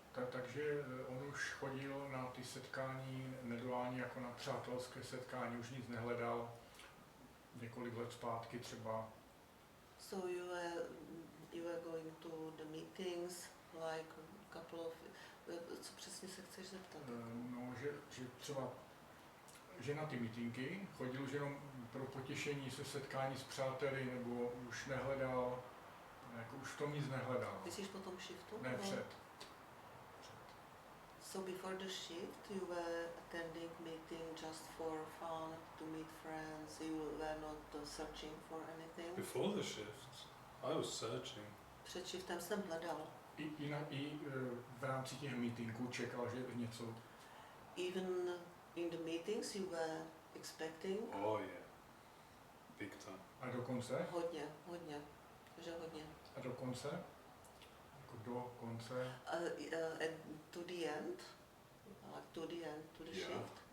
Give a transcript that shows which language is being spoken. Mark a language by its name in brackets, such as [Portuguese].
[Czech] Takže on už chodil na ty setkání neduální jako na přátelské setkání, už nic nehledal. Několik let zpátky třeba. [English] So you were going to the meetings like a couple of... [Czech] Co přesně se chceš zeptat? No, že třeba že na ty meetingy chodil už jenom pro potěšení se setkání s přáteli, nebo už nehledal, jako už v tom nic nehledal. Myslíš po tom shiftu? Ne, před. [English] So before the shift you were attending meeting just for fun, to meet friends, you were not searching for anything? Before the shift, I was searching. [Czech] Před shiftem jsem hledal. I v rámci těch meetingů čekal, že něco... [English] Even in the meetings you were expecting? Oh yeah, big time. [Czech] A dokonce? Hodně, že hodně. A dokonce? Jako do konce? [English] To the end? Like to the end, to the shift?